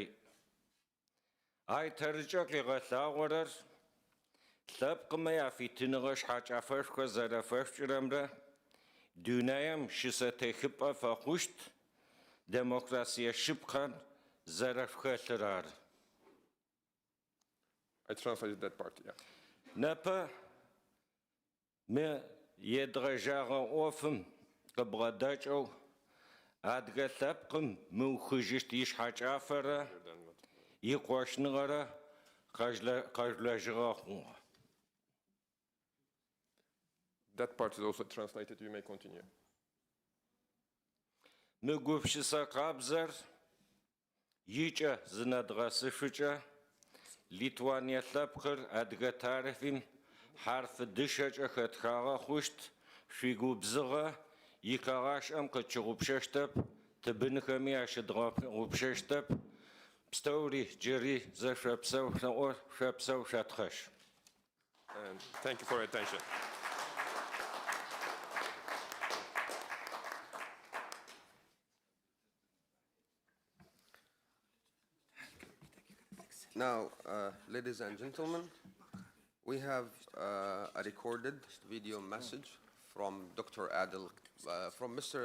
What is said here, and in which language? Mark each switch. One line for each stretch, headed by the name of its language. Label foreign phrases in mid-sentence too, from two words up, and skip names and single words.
Adyghe: Ай тэрыкӏэ къигъэлъагъорэр лъэпкъымэ яфитыныгъэ шъхьакӏафэшхо зэрэфэшӏырэмрэ дунаем щысэтехыпӏэ фэхъущт демократие шыпкъэн зэрэшхэлъыр ары.
English: I translated that part, yeah.
Adyghe: Нэпэ мы едгъэжагъэ ӏофым къыбгъэдэкӏэу адыгэ лъэпкъым мыухыжьыщт ишъхьакӏафэрэ икъошныгъэрэ къэжъулэжьыгъэ хъугъэ.
English: That part is also translated. You may continue.
Adyghe: Мы гупшысэ къабзэр икӏэ зынэдгъэсышъукӏэ Литвания лъэпкъыр адыгэ тарихым хьарфы дышэкӏэ хэтхагъэ хъущт, шъуигубзыгъэ икъэгъашӏэм къычыгъупщэщтэп, тыбынхэми ащыдгъупщэщтэп, пстэури джыри зэшъопсэу шъопсэу шъэтхъэщ.
English: And thank you for your attention. Now, ladies and gentlemen, we have a recorded video message from from Mr.